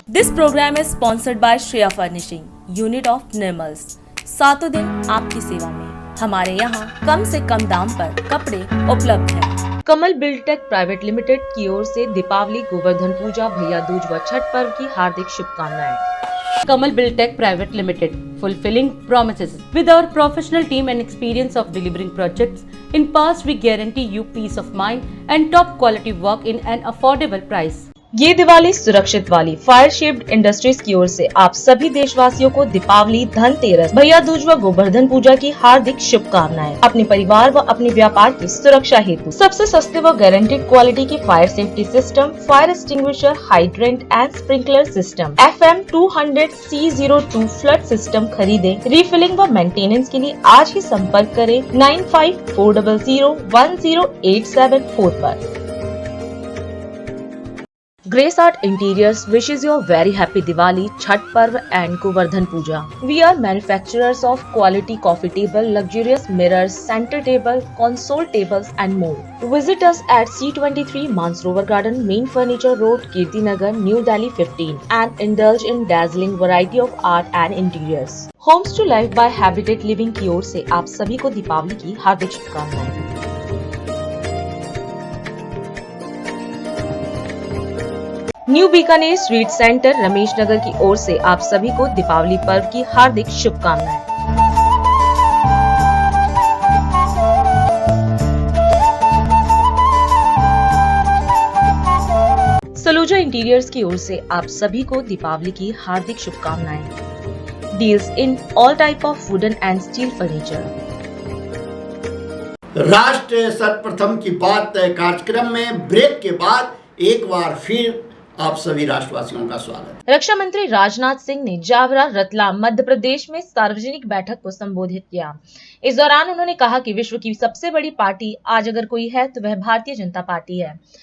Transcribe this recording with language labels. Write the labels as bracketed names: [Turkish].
[English] This program is sponsored by Shreya furnishing unit of Nirmals. [Hindi] 7 दिन आपकी सेवा में। हमारे यहाँ कम से कम दाम पर कपड़े उपलब्ध हैं। कमल बिल्डटेक प्राइवेट लिमिटेड की ओर से दीपावली, गोवर्धन पूजा, भैया दूज व छठ पर्व की हार्दिक शुभकामनाएं। [English] Kamal Buildtech Private Limited, fulfilling promises. With our professional team and experience of delivering projects, in past we guarantee you peace of mind and top quality work in an affordable price. [Hindi] ये दिवाली सुरक्षित वाली fire shaped industries की ओर से आप सभी देशवासियों को दीपावली, धनतेरस, भैया दूज व गोवर्धन पूजा की हार्दिक शुभकामनाएं। अपने परिवार व अपने व्यापार की सुरक्षा हेतु सबसे सस्ते व गारंटेड क्वालिटी की fire safety system, fire extinguisher, hydrant and sprinkler system, FM 200 C02 flood system खरीदें। रिफिलिंग व मेंटेनेंस के लिए आज ही संपर्क करें 9540010874 पर। [English] Grace Art Interiors wishes you a very happy Diwali, Chhat Parv and Govardhan Puja. We are manufacturers of quality coffee table, luxurious mirrors, center table, console tables and more. Visit us at C23 Mansarovar Garden, Main Furniture Road, Kirtinagar, New Delhi 15 and indulge in dazzling variety of art and interiors. [Hindi] Homes to Life by Habitat Living की ओर से आप सभी को दीपावली की हार्दिक शुभकामनाएं। New Bikaner sweet centre Ramesh Nagar की ओर से आप सभी को दीपावली पर्व की हार्दिक शुभकामनाएं। सलूजा इंटीरियर्स की ओर से आप सभी को दीपावली की हार्दिक शुभकामनाएं। [English] deals in all type of wooden and steel furniture. [Hindi] राष्ट्र सर्वप्रथम की बात कार्यक्रम में ब्रेक के बाद एक बार फिर आप सभी राष्ट्रवासियों का स्वागत है। रक्षा मंत्री राजनाथ सिंह ने जावरा रतलाम मध्य प्रदेश में सार्वजनिक बैठक को संबोधित किया। इस दौरान उन्होंने कहा कि विश्व की सबसे बड़ी पार्टी आज अगर कोई है तो वह भारतीय जनता पार्टी है।